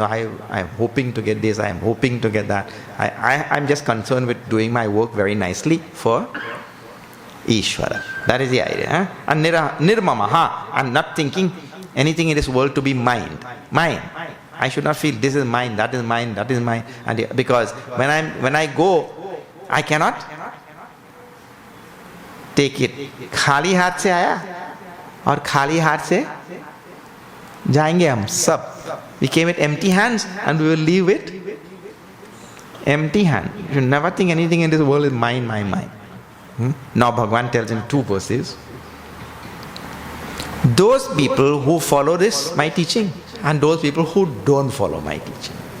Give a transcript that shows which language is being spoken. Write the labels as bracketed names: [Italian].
[English] I am hoping to get this, I am hoping to get that. I'm just concerned with doing my work very nicely for Ishvara. That is the idea. And nirmamaha, and not thinking anything in this world to be mine. Mine. I should not feel this is mine, that is mine, that is mine. And because when I go, I cannot take it. [Hindi] खाली हाथ से आया और खाली हाथ से जाएंगे हम सब. [English] We came with empty hands and we will leave with empty hand. You should never think anything in this world is mine. Now Bhagavan tells in 2 verses, those people who follow this, my teaching, and those people who don't follow my teaching.